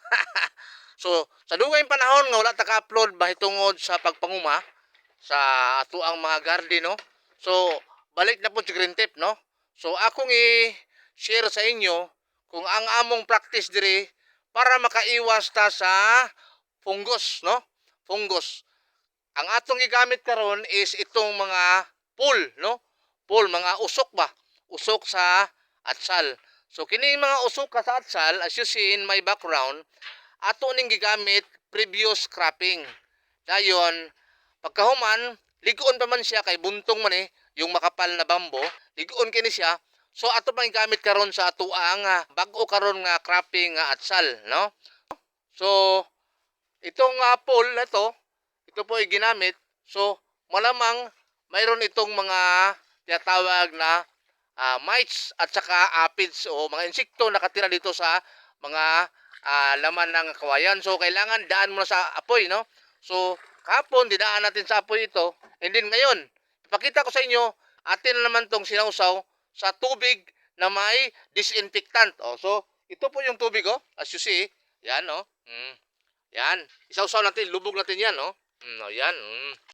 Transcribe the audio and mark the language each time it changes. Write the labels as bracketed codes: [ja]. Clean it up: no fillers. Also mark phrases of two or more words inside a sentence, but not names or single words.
[ceb] So, sa dugay panahon nga wala ta ka-upload bahitungod sa pagpanguma sa ato ang mga garden, no? So, balik na po si Green Tip, no? So, akong i-share sa inyo kung ang among practice diri para makaiwas ta sa fungus, no? Fungus. Ang atong gigamit karon is itong mga pool, no? Pool, mga usok ba? Usok sa atsal. So kini mga usok ka sa atsal, [en] as you see in my background, [ceb] ato ning gigamit [en] previous cropping. [ceb] Dayon, pagkahuman, ligon pa man siya kay buntong man [tl] yung makapal na bambo, [ceb] ligon kini siya. So ato pang gamit karon sa ato ang bag-o karon nga cropping nga atsal, no? [tl] So itong pool na to, ito po ay ginamit. So, malamang mayroon itong mga tinatawag na mites at saka aphids o mga insekto nakatira dito sa mga laman ng kawayan. So, kailangan daan muna sa apoy, no? So, kahapon, dinaan natin sa apoy ito. And then ngayon, ipakita ko sa inyo, atin na naman itong sinausaw sa tubig na may disinfectant. Oh, so, ito po yung tubig, [en] oh, as you see. [tl] Yan, oh. Yan. Isawsaw natin, lubog natin yan, no? Yan.